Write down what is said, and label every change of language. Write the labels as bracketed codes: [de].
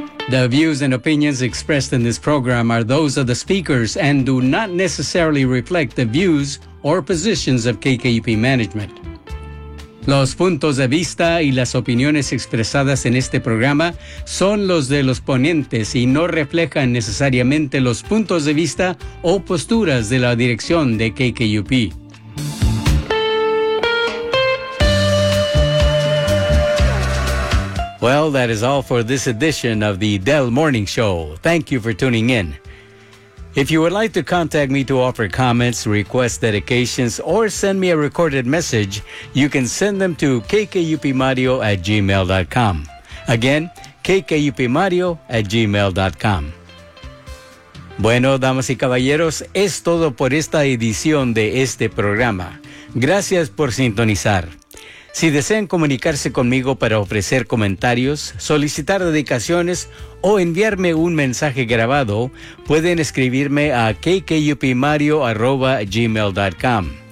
[en] The views and opinions expressed in this program are those of the speakers and do not necessarily reflect the views or positions of KKUP management. [es] Los puntos de vista y las opiniones expresadas en este programa son los de los ponentes y no reflejan necesariamente los puntos de vista o posturas de la dirección de KKUP. [en] Well, that is all for this edition of the Del Morning Show. Thank you for tuning in. If you would like to contact me to offer comments, request dedications, or send me a recorded message, you can send them to kkupmario@gmail.com. Again, kkupmario@gmail.com. [es] Bueno, damas y caballeros, es todo por esta edición de este programa. Gracias por sintonizar. Si desean comunicarse conmigo para ofrecer comentarios, solicitar dedicaciones o enviarme un mensaje grabado, pueden escribirme a kkupmario@gmail.com.